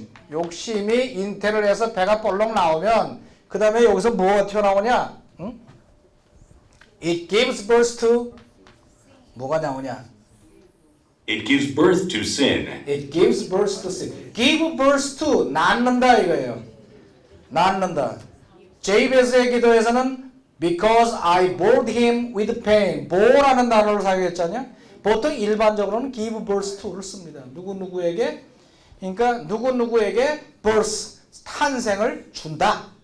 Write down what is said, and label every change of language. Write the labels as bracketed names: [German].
[Korean] 욕심이 잉태를 해서 배가 볼록 나오면 그 다음에 여기서 뭐가 튀어나오냐? 응? [English] It gives birth to [Korean] 뭐가 나오냐? [English] it gives birth to sin. It gives birth to sin. Give birth to [Korean] 낳는다 이거예요. 낳는다. 제이베스의 기도에서는 [English] because I bore him with pain. [Korean] bore라는 단어를 사용했잖아요. 보통 일반적으로는 give birth to를 씁니다. 누구에게? 그러니까 누구에게 birth, 탄생을 준다.